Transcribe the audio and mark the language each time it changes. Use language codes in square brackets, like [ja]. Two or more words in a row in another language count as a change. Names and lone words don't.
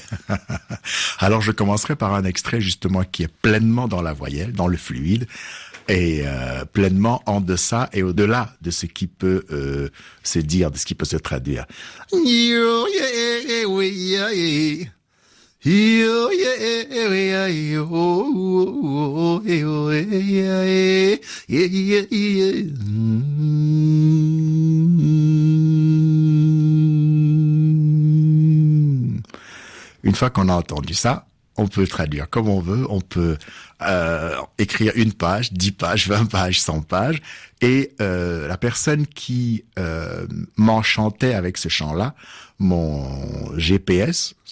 [fr] Alors je commencerai par un extrait justement qui est pleinement dans la voyelle, dans le fluide et pleinement en deçà et au-delà de ce qui peut se dire, de ce qui peut se traduire. Yo, yeah, yo, yo, yeah, yeah, yeah. Une fois qu'on a entendu ça, on peut traduire comme on veut, on peut écrire 1 page, 10 pages, 20 pages, 100 pages, et la personne qui m'enchantait avec ce chant-là, mon GPS.